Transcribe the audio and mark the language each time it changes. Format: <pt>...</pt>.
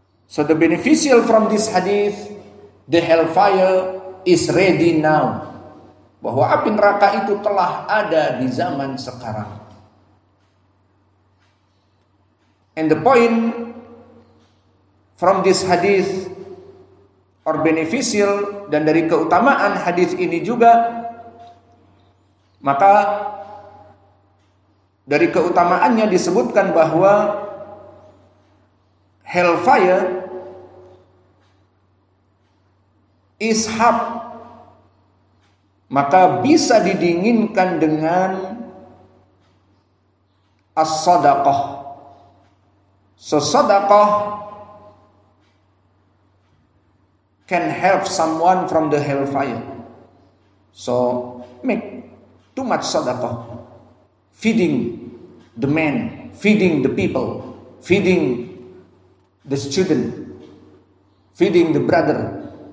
<en>So the beneficial from this hadith, the hellfire is ready now.</en> <id>Bahwa api neraka itu telah ada di zaman sekarang.</id> <en>And the point from this hadith or beneficial,</en> <id>dan dari keutamaan hadis ini juga, maka dari keutamaannya disebutkan bahwa</id> <en>hellfire is hot,</en> <id>maka bisa didinginkan dengan as-sadaqah.</id> <en>So sadaqah can help someone from the hellfire. So make too much sadaqah, feeding the man, feeding the people, feeding the student, feeding the brother.</en>